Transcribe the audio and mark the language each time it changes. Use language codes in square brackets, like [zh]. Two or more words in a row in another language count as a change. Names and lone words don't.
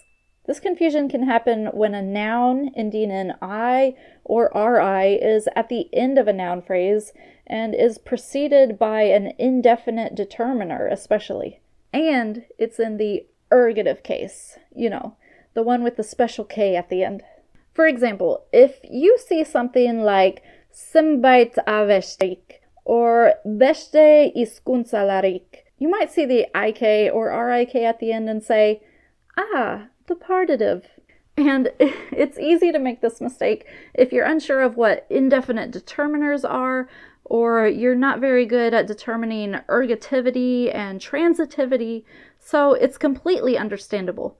[en] This confusion can happen when a noun ending in I or RI is at the end of a noun phrase and is preceded by an indefinite determiner especially. And it's in the ergative case, the one with the special K at the end. For example, if you see something like [eu] zenbait avestik [en] or [eu] beste hizkuntzalarik, [en] you might see the ik or rik at the end and say, the partitive. And it's easy to make this mistake if you're unsure of what indefinite determiners are, or you're not very good at determining ergativity and transitivity, so it's completely understandable.